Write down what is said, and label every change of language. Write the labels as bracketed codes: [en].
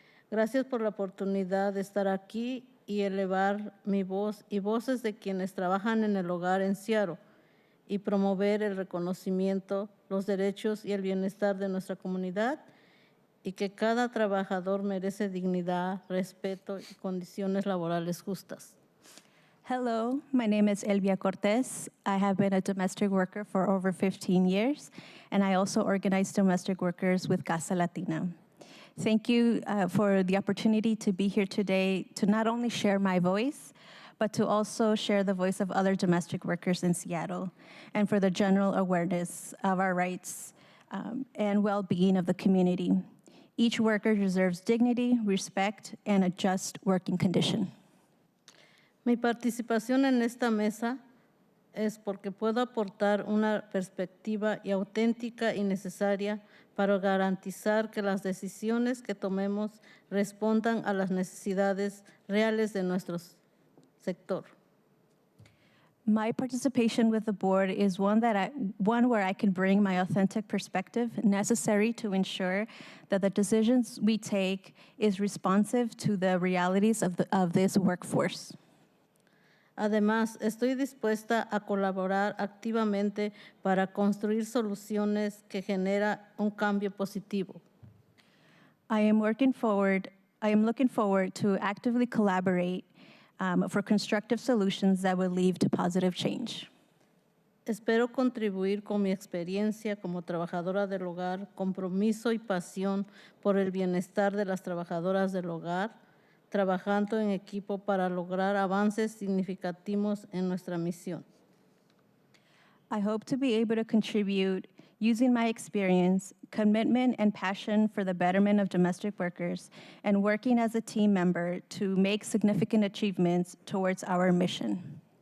[es] Gracias por la oportunidad de estar aquí y elevar mi voz y voces de quienes trabajan en el hogar en Seattle y promover el reconocimiento, los derechos y el bienestar de nuestra comunidad, y que cada trabajador merece dignidad, respeto y condiciones laborales justas. [en] Hello, my name is Elvia Cortez. I have been a domestic worker for over 15 years, and I also organize domestic workers with Casa Latina. Thank you for the opportunity to be here today to not only share my voice, but to also share the voice of other domestic workers in Seattle, and for the general awareness of our rights and well-being of the community. Each worker deserves dignity, respect, and a just working condition. [es] Mi participación en esta mesa es porque puedo aportar una perspectiva y auténtica y necesaria para garantizar que las decisiones que tomemos respondan a las necesidades reales de nuestro sector. [en] My participation with the board is one where I can bring my authentic perspective necessary to ensure that the decisions we take is responsive to the realities of this workforce. [es] Además, estoy dispuesta a colaborar activamente para construir soluciones que generan un cambio positivo. [en] I am looking forward to actively collaborate for constructive solutions that will lead to positive change. [es] Espero contribuir con mi experiencia como trabajadora del hogar, compromiso y pasión por el bienestar de las trabajadoras del hogar, trabajando en equipo para lograr avances significativos en nuestra misión. [en] I hope to be able to contribute using my experience, commitment, and passion for the betterment of domestic workers, and working as a team member to make significant achievements towards our mission.